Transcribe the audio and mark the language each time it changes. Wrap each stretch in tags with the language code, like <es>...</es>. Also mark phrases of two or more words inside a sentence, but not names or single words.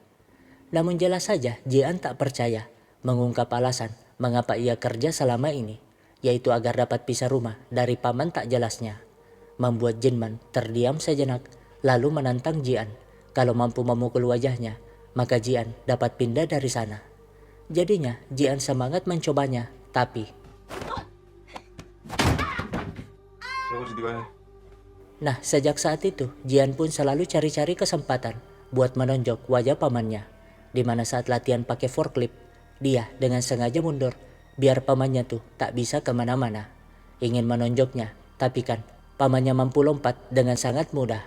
<id>Namun jelas saja Jian tak percaya, mengungkap alasan mengapa ia kerja selama ini, yaitu agar dapat pisah rumah dari paman tak jelasnya. Membuat Jinman terdiam sejenak, lalu menantang Jian. Kalau mampu memukul wajahnya, maka Jian dapat pindah dari sana. Jadinya Jian semangat mencobanya, tapi</id> <ko>설거지 네가 해.</ko> <id>nah sejak saat itu Jian pun selalu cari-cari kesempatan buat menonjok wajah pamannya. Dimana saat latihan pakai forklift, dia dengan sengaja mundur biar pamannya tuh tak bisa kemana-mana. Ingin menonjoknya, tapi kan pamannya mampu lompat dengan sangat mudah.</id>